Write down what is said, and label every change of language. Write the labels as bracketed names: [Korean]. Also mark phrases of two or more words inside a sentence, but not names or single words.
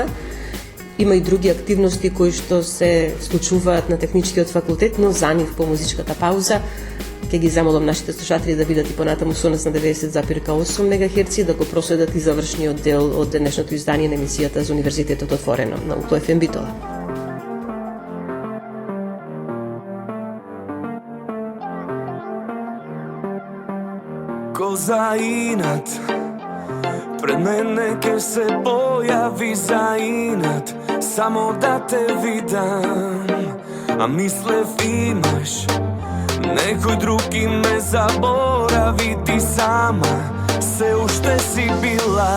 [Macedonian] Има и други активности кои што се случуваат на техничкиот факултет, но за нив по музичката пауза ќе ги замолам нашите слушатели да бидат и понатаму со нас на 90,8 МГц, да го проследат и завршниот дел од денешното издание на емисијата за Универзитетот отворено на УТО ФМ Битола. Ko za inat, pred mene ke se pojavi za inat, samo da te vidam, a mislev imaš, nekoj drugi me zaboravi, ti sama se ušte si bila.